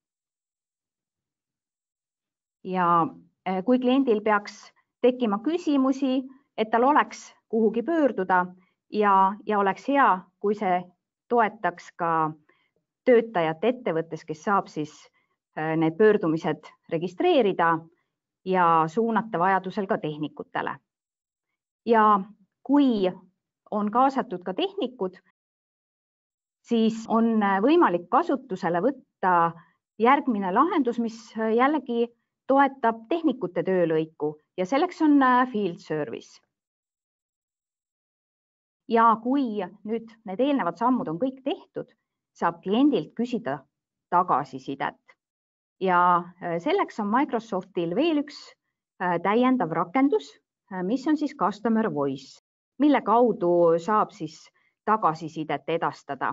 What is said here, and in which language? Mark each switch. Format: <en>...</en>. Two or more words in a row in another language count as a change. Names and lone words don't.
<et>Ja kui kliendil peaks tekkima küsimusi, et tal oleks kuhugi pöörduda ja oleks hea, kui see toetaks ka töötajat ettevõttes, kes saab siis need pöördumised registreerida ja suunata vajadusel ka tehnikutele. Ja kui on kaasatud ka tehnikud, siis on võimalik kasutusele võtta järgmine lahendus, mis jällegi toetab tehnikute töölõiku ja selleks on</et> <en>field service.</en> <et>Ja kui nüüd need eelnevad sammud on kõik tehtud, saab kliendilt küsida tagasisidet. Ja selleks on Microsoftil veel üks täiendav rakendus, mis on siis Customer Voice, mille kaudu saab siis tagasisidet edastada.</et>